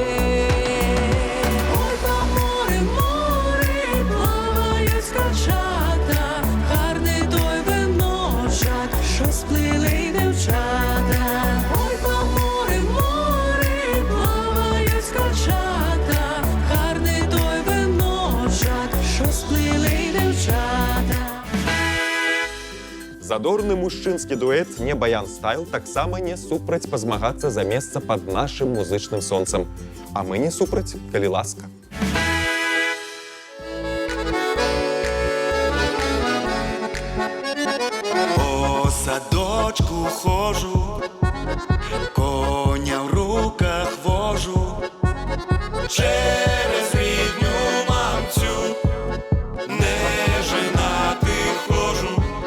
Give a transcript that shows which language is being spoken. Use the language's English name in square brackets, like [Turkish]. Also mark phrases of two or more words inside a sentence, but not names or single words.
[Ukrainian] Ой, по морю, плавають скачата, гарний той виночок, що сплили дівчата. Ой, по морю, плавають скачата, гарний той виночок, що сплили дівчата. [Belarusian] Задорны мужчынскі дуэт «Не Баян Стайл» таксама не супраць пазмагацца за месца пад нашым музычным сонцам. А мы не супраць, калі ласка. [Ukrainian] По садочку хожу, коня в руках вожу, через рідню мамцю не женатий хожу,